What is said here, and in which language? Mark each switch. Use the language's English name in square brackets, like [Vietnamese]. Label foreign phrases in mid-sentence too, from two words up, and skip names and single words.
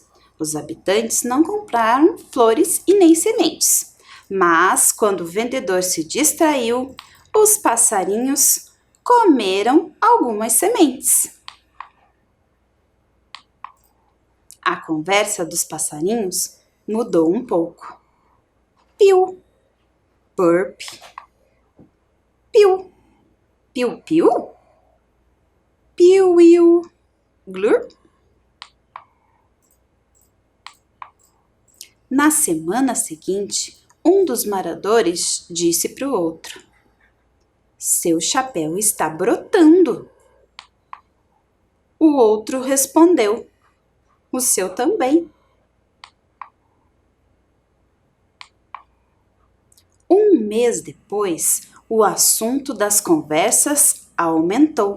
[Portuguese] Os habitantes não compraram flores e nem sementes. Mas, quando o vendedor se distraiu, os passarinhos comeram algumas sementes. A conversa dos passarinhos mudou um pouco. Piu, burp, piu, piu, piu, piu, iu, glurp. Na semana seguinte, um dos moradores disse para o outro: seu chapéu está brotando. O outro respondeu: o seu também. Um mês depois, o assunto das conversas aumentou.